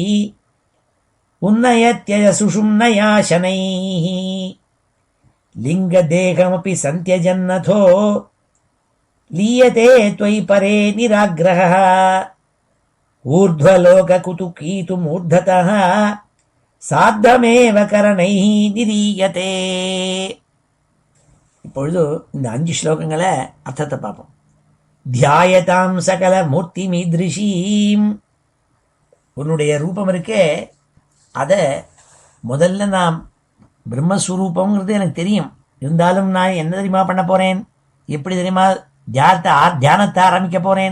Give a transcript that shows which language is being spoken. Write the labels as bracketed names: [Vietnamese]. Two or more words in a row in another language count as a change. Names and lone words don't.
[Sanskrit] उन्नयत्ययसुषुम्नया शनैः लिङ्गदेहमपि सन्त्यजन्नथो लीयते त्वयि परे निराग्रहः ऊर्ध्वलोककुतुकीतुमूर्धतः सार्धमेव करणैः निरीयते. [Tamil] இப்பொழுது இந்த 5 ஸ்லோகங்களை அர்த்தத்தை பார்ப்போம். [Sanskrit] ध्यायतां सकल मूर्ति मीदृशीम्, [Tamil] உன்னுடைய ரூபம் இருக்கே அதை முதல்ல நான் பிரம்மஸ்வரூபங்கிறது எனக்கு தெரியும், இருந்தாலும் நான் என்ன தெரியுமா பண்ண போறேன், எப்படி தெரியுமா தியானத்தை ஆரம்பிக்க போறேன்.